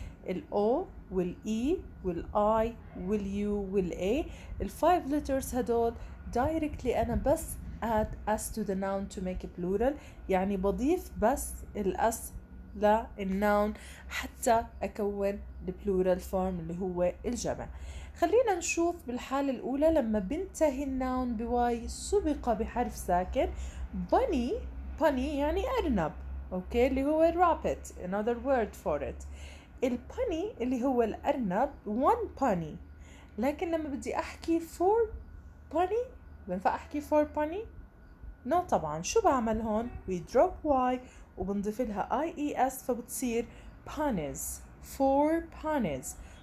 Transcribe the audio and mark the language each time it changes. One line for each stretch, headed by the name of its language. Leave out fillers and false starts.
Arabic: ال O وال E وال I وال U وال A، ال 5 letters هدول directly أنا بس
English: add S to the noun to make it plural،
Arabic: يعني بضيف بس ال S للnoun حتى أكون البلورال فورم اللي هو الجمع. خلينا نشوف بالحالة الأولى لما بنتهي الناون بواي سبق بحرف ساكن.
English: bunny
Arabic: يعني أرنب، أوكي، اللي هو
English: rabbit another word for it.
Arabic: الباني اللي هو الأرنب
English: one bunny،
Arabic: لكن لما بدي أحكي for bunny بنفع أحكي for bunny؟ no طبعا. شو بعمل هون؟
English: we drop y
Arabic: وبنضيف لها
English: IES فبتصير bunnies، four bunnies.